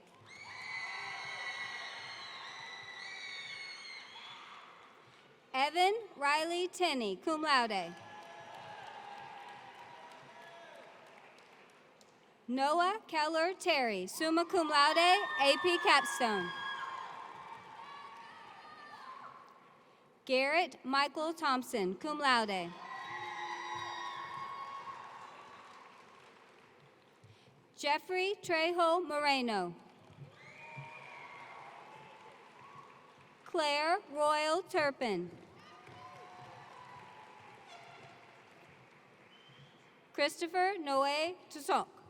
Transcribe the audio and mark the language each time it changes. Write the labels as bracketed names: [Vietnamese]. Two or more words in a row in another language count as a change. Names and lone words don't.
[English] Evan Riley Tenney, [Latin] cum laude. [English] Noah Keller Terry, [Latin] summa cum laude, [English] AP Capstone. Garrett Michael Thompson, [Latin] cum laude. [English] Jeffrey Trejo Moreno. Claire Royal Turpin. Christopher Noé Toussaint.